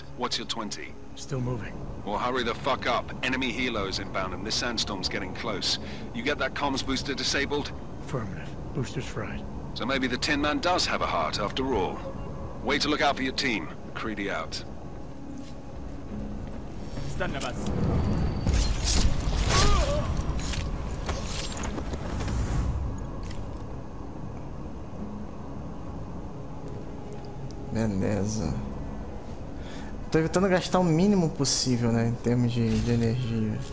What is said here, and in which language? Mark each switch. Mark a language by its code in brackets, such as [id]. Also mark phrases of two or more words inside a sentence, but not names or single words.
[en] What's your 20? Still moving. Well, hurry the fuck up. Enemy helos inbound and this sandstorm's getting close. You get that comms booster disabled? Affirmative. Booster's fried. So maybe the Tin Man does have a heart after all. Way to look out for your team. Creedy out. [ar] استنى بس [pt] Beleza. Tô evitando gastar o mínimo possível, né, em termos de energia.